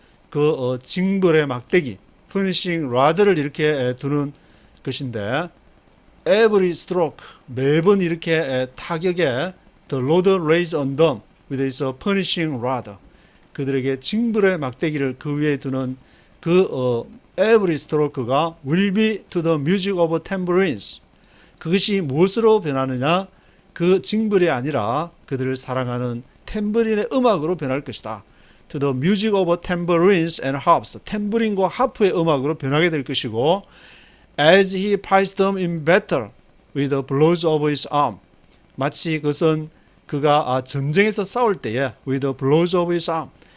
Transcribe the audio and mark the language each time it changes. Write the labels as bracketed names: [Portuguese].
[Korean] 그 징벌의 막대기, [English] punishing rod를 [Korean] 이렇게 두는 것인데, [English] every stroke, [Korean] 매번 이렇게 타격에 [English] the Lord lays on them with his punishing rod. [Korean] 그들에게 징벌의 막대기를 그 위에 두는 every stroke가 [English] will be to the music of tambourines. [Korean] 그것이 무엇으로 변하느냐? 그 징벌이 아니라 그들을 사랑하는 탬버린의 음악으로 변할 것이다. [English] To the music of tambourines and harps. [Korean] 탬버린과 하프의 음악으로 변하게 될 것이고, [English] as he fights them in battle with the blows of his arm. [Korean] 마치 그것은 그가 전쟁에서 싸울 때에 [English] with the blows of his arm.